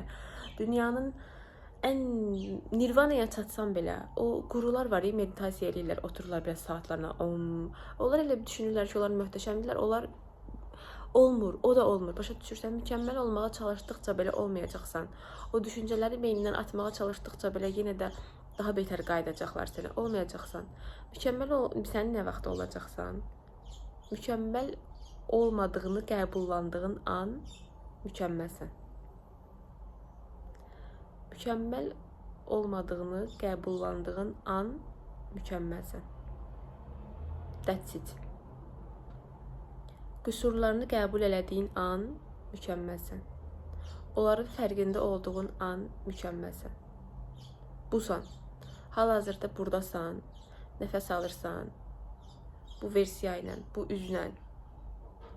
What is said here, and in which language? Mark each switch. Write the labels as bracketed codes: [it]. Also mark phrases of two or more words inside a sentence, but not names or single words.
[az] Dünyanın ən nirvanaya çatsan belə, o qurular var, meditasiya edirlər, otururlar belə saatlarına, onlar elə düşünürlər ki, onlar möhtəşəmdirlər, onlar olmur, o da olmur, başa düşürsən, mükəmməl olmağa çalışdıqca belə olmayacaqsan, o düşüncələri beynindən atmağa çalışdıqca belə yenə də daha betər qayıdacaqlar sənə, olmayacaqsan, sən nə vaxt olacaqsan, mükəmməl olmadığını qəbullandığın an mükəmməlsən. Mükəmməl olmadığını qəbullandığın an mükəmməlsən. [en] That's it. [az] Qüsurlarını qəbul elədiyin an mükəmməlsən. Onların fərqində olduğun an mükəmməlsən. Busan. Hal-hazırda buradasan, nəfəs alırsan, bu versiya ilə, bu üzlə.